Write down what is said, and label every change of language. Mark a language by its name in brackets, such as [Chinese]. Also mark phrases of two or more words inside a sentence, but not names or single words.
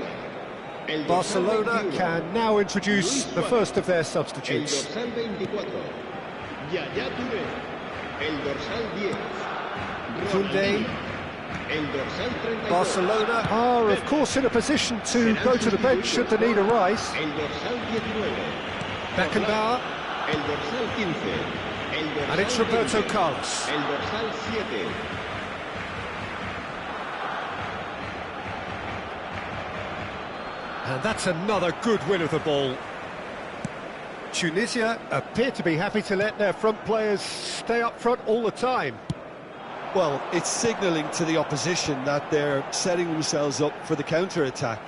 [English] Barcelona can now introduce the first of their substitutes. [Catalan] El dorsal 24, Yaya Touré. El dorsal 10, Koundé. El dorsal 32. [English] Barcelona are, of course, in a position to go to the bench should the need arise. [Catalan] El dorsal 19. Beckenbauer. El dorsal 15. El dorsal [English] And it's Roberto [Catalan] 20. [English] Carlos. [Catalan] El dorsal 7. [English] And that's another good win of the ball. Tunisia appear to be happy to let their front players stay up front all the time. Well, it's signalling to the opposition that they're setting themselves up for the counter-attack.